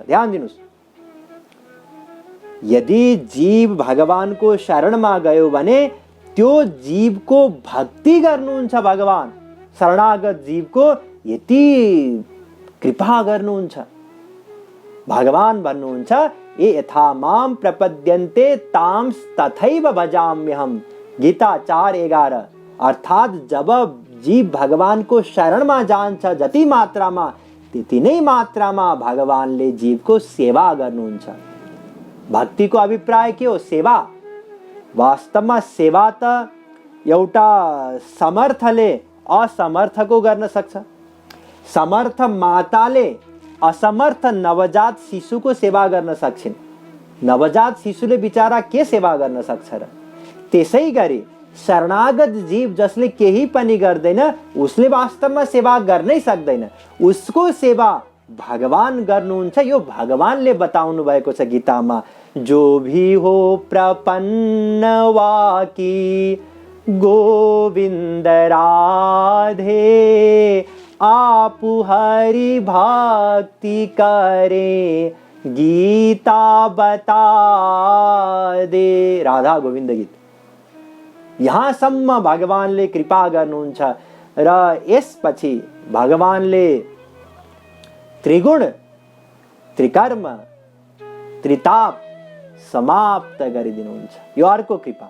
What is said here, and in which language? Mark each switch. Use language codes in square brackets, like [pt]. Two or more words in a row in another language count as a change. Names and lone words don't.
[ne] ध्यान दिनुहोस्, यदि जीव भगवानको शरणमा गयो भने त्यो जीवको भक्ति गर्नुहुन्छ भगवान। शरणागत जीवको यति कृपा गर्नुहुन्छ। भगवान भन्नुहुन्छ [sa] ये यथा माम प्रपद्यन्ते ताम तथैव भजाम्यहम। [ne] गीता 4:11। अर्थात जब जीव भगवानको शरणमा जान्छ जति मात्रामा त्यति नै मात्रामा भगवानले जीवको सेवा गर्नुहुन्छ। भक्तिको अभिप्राय के हो? सेवा। वास्तवमा सेवा त एउटा समर्थले असमर्थको गर्न सक्छ। समर्थ माताले असमर्थ नवजात शिशुको सेवा गर्न सक्छिन्। नवजात शिशुले बिचारा के सेवा गर्न सक्छ र? त्यसै गरी शरणागत जीव जसले केही पनि गर्दैन उसले वास्तवमा सेवा गर्नै सक्दैन। उसको सेवा भगवान गर्नुहुन्छ। यो भगवानले बताउनु भएको छ गीतामा, [hi] जो भी हो प्रपन्न वाकी गोविंद राधे, आपु हरि भक्ति करे गीता बता दे। राधा गोविंद गीत। [ne] यहाँसम्म भगवानले कृपा गर्नुहुन्छ र यसपछि भगवानले त्रिगुण, त्रिकर्म, त्रिताप समाप्त गरिदिनुहुन्छ। यो अर्को कृपा।